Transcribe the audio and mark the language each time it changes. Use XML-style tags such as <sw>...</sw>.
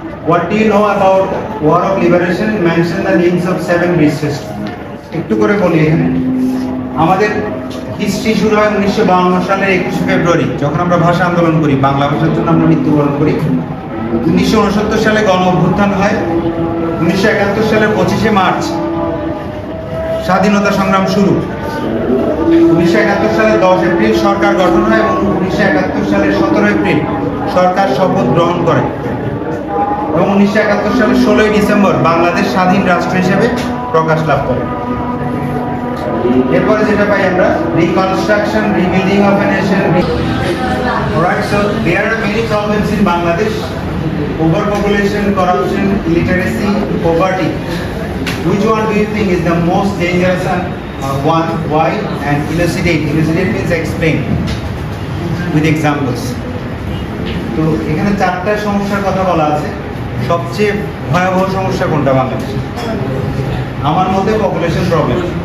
<en>What do you know about War of Liberation? Mention the names of 7 British sisters.</en> <bn>একটু করে বলি এখানে। আমাদের হিস্ট্রি শুরু হয় 1952 সালের 21শে ফেব্রুয়ারি, যখন আমরা ভাষা আন্দোলন করি, বাংলা ভাষার জন্য আমরা মৃত্যুবরণ করি। 1969 সালে গণ অভ্যুত্থান হয়। 1971 সালের 25শে মার্চ স্বাধীনতা সংগ্রাম শুরু। 1971 সালের 10 এপ্রিল সরকার গঠন হয় এবং 1971 সালের 17 এপ্রিল সরকার শপথ গ্রহণ করে এবং 1971 সালের 16 ডিসেম্বর বাংলাদেশ স্বাধীন রাষ্ট্র হিসেবে প্রকাশ লাভ করে। এরপরে যেটা পাই আমরা,</bn> <en>Reconstruction, rebuilding of a nation. Alright, so there are many problems in Bangladesh: overpopulation, corruption, illiteracy, poverty. Which one do you think is the most dangerous one? Why? And elucidate. Elucidate means explain with examples.</en> <bn>তো এখানে 4টা সমস্যার কথা বলা আছে। সবচেয়ে ভয়াবহ সমস্যা কোনটা বাংলাদেশে? আমার মতে পপুলেশন প্রবলেম।</bn>